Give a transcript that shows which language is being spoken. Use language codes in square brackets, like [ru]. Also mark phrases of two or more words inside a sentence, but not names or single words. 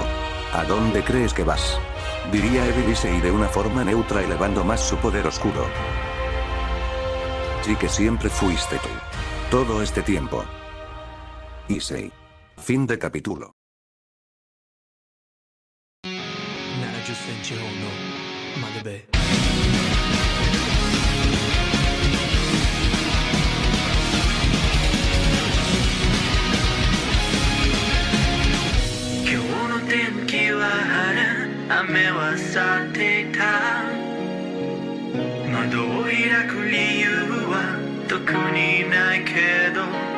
[es] ¿A dónde crees que vas? Diría Evil Issei de una forma neutra elevando más su poder oscuro. Sí que siempre fuiste tú. Todo este tiempo. Issei. Fin de capítulo. [ja] 70 センチ砲のマグベ今日の天気は晴れ雨は去っていた窓を開く理由は特にないけど